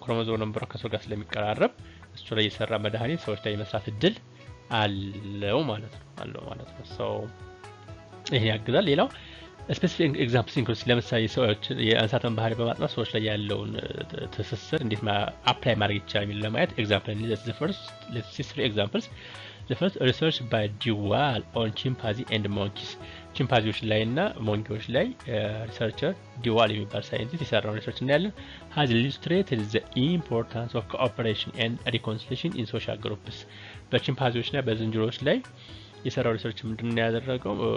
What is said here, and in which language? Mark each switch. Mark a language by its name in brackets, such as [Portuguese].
[Amharic] ክሮሞዞም ነምበሯ ከሰው ጋር ስለሚቀራረብ እሱ ላይ የሰራ መድኃኒት ሰዎች ላይ የመስራት እድል አለው ማለት ነው። ሶ ይሄ ያግዛል። ሌላው ስፔሲፊክ ኤግዛምፕልስ ኢንክሉድስ ለምሳሌ ሰዎች የእንስሳትን ባህሪ በማጥናት ሰዎች ላይ ያለውን ትስስር እንዴት አፕላይ ማድረግ ይቻላል የሚል ለማየት ኤግዛምፕል [English] let's see three examples. The first research by Duval on chimpanzee and monkeys. [Amharic] ቺምፓንዚዎች ላይ እና ሞንኪዎች ላይ ሪሰርቸር ዲዋል የሚባል ሳይንቲስት የሰራው ሪሰርች እናያለን። [English] has illustrated the importance of cooperation and reconciliation in social groups. [Amharic] በቺምፓንዚዎች ላይ በዝንጀሮዎች ላይ የሰራው ሪሰርች ምንድነው ያደረገው?